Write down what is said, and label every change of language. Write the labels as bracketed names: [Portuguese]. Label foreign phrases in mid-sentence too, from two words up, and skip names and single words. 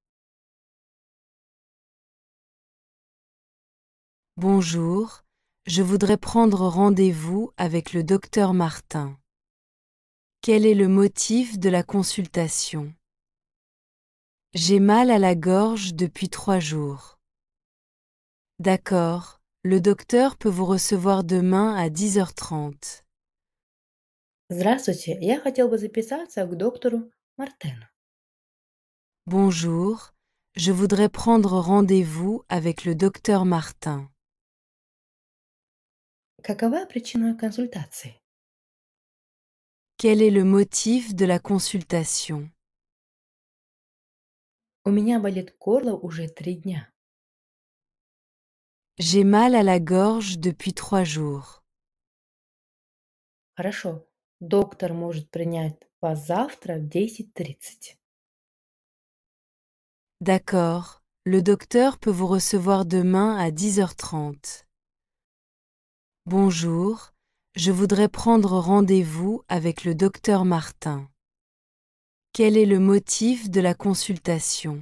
[French] Bonjour, je voudrais prendre rendez-vous avec le docteur Martin. Quel est le motif de la consultation? J'ai mal à la gorge depuis 3 jours. D'accord, le docteur peut vous recevoir demain à 10h30. [Russian] Здравствуйте, я хотел бы записаться к доктору Мартену. [French] Bonjour, je voudrais prendre rendez-vous avec le docteur Martin. [Russian] Какова причина консультации? [French] Quel est le motif de la consultation? [Russian] У меня болит горло уже 3 дня. [French] J'ai mal à la gorge depuis 3 jours. [Russian] Хорошо, доктор может принять вас завтра в 10:30. [French] D'accord, le docteur peut vous recevoir demain à 10h30. Bonjour, je voudrais prendre rendez-vous avec le docteur Martin. Quel est le motif de la consultation?